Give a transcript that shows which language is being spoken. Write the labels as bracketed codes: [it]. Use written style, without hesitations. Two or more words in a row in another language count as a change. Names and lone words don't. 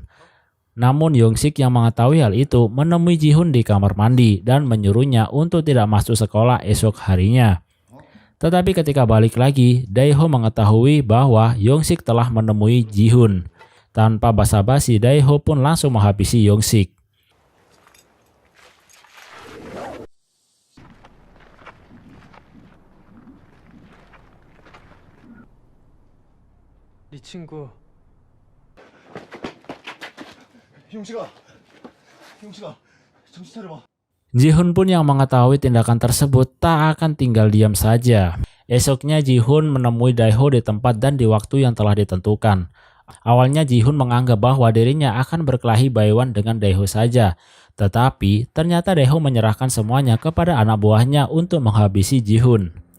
[id] Namun Young-sik yang mengetahui hal itu menemui Ji-hoon di kamar mandi dan menyuruhnya untuk tidak masuk sekolah esok harinya. Tetapi ketika balik lagi, Dae-ho mengetahui bahwa Young-sik telah menemui Ji-hoon. Tanpa basa-basi, Dae-ho pun langsung menghabisi Young-sik. [ko] 네 친구. 용식아, 정신 차려봐. [id] Ji-hoon pun yang mengetahui tindakan tersebut tak akan tinggal diam saja. Esoknya Ji-hoon menemui Dae-ho di tempat dan di waktu yang telah ditentukan. Awalnya Ji-hoon menganggap bahwa dirinya akan berkelahi [en] by one [id] dengan Dae-ho saja. Tetapi ternyata Dae-ho menyerahkan semuanya kepada anak buahnya untuk menghabisi Ji-hoon.